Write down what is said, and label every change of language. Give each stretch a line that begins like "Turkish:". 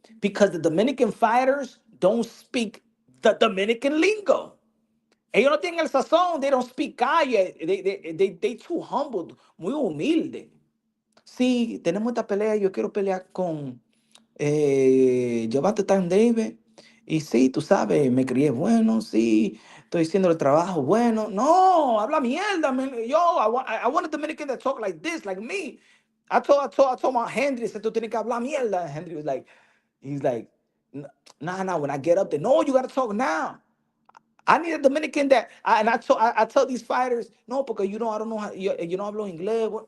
English: Because the Dominican fighters don't speak the Dominican lingo.
Spanish: Ellos no tienen el sazón.
English: They don't speak calle. They too humble,
Spanish: muy humilde. Sí, tenemos esta pelea. Yo quiero pelear con Gervonta Time Davis. Y sí, tú sabes, me crié bueno, sí, estoy haciendo el trabajo bueno. No, habla mierda,
English: man. Yo, I want a Dominican that talk like this, like me. I told my Henry, said,
Spanish: tú tienes que hablar mierda.
English: Henry he's like, nah, when I get up there, no, you got to talk now. I need a Dominican and I tell these fighters, no, because I don't know how, you know
Spanish: hablo inglés.